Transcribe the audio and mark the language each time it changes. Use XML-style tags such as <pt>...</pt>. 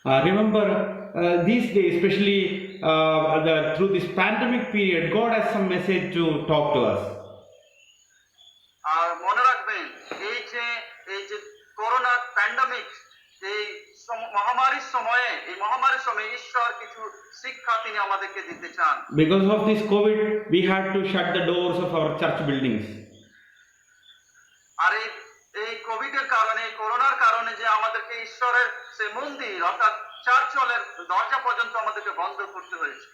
<en>Remember, these days, especially through this pandemic period, God has some message to talk to us.</en> <bn>আর মনে রাখবেন, এই যে corona pandemic, এই মহামারীর সময়ে ঈশ্বর কিছু শিক্ষা তিনি আমাদেরকে দিতে চান।</bn> <en>Because of this COVID, we had to shut the doors of our church buildings.</en> <bn>আর এই কোভিডের কারণে, করোনার কারণে যে আমাদেরকে ঈশ্বরের সে মন্দির অর্থাৎ চার্চ হলের দরজা পর্যন্ত আমাদেরকে বন্ধ করতে হয়েছে।</bn>